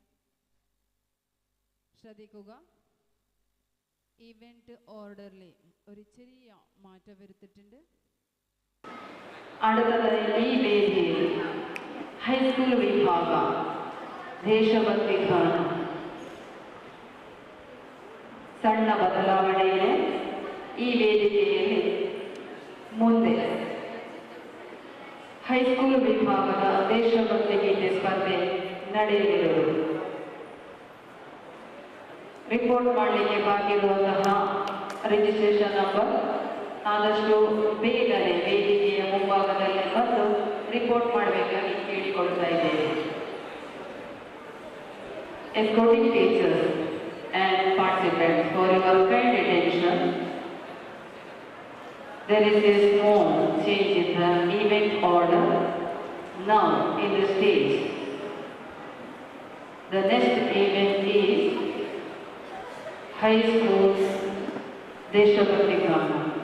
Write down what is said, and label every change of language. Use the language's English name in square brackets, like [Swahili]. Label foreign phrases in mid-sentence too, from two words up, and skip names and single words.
[Malayalam] ശ്രദ്ധിക്കുക, [English] event orderil [Malayalam] ഒരു ചെറിയ മാറ്റം വരുത്തിയിട്ടുണ്ട്. അടുത്തതായി ഈ വേദിയിൽ ഹൈസ്കൂൾ വിഭാഗ ദേശഭക്തി ഗാനം [Kannada] ಸಣ್ಣ ಬದಲಾವಣೆಯಿದೆ. ಈ ವೇದಿಕೆಯಲ್ಲಿ ಮುಂದೆ ಹೈಸ್ಕೂಲ್ ವಿಭಾಗದ ದೇಶಭಕ್ತಿ ಗೀತೆ ಸ್ಪರ್ಧೆ ನಡೆಯಲಿರುವುದು. ರಿಪೋರ್ಟ್ ಮಾಡಲಿಕ್ಕೆ ಬಾಗಿರುವಂತಹ [English] registration number [Kannada] ಆದಷ್ಟು ಬೇಗನೆ ವೇದಿಕೆಯ ಮುಂಭಾಗದಲ್ಲಿ ಬಂದು ರಿಪೋರ್ಟ್ ಮಾಡಬೇಕಾಗಿ ಕೇಳಿಕೊಳ್ತಾ ಇದ್ದೇವೆ. [English] escorting teachers and participants, for your kind attention, there is a small change in the event order now in the stage. The next event is High School Deshabhakti Gana.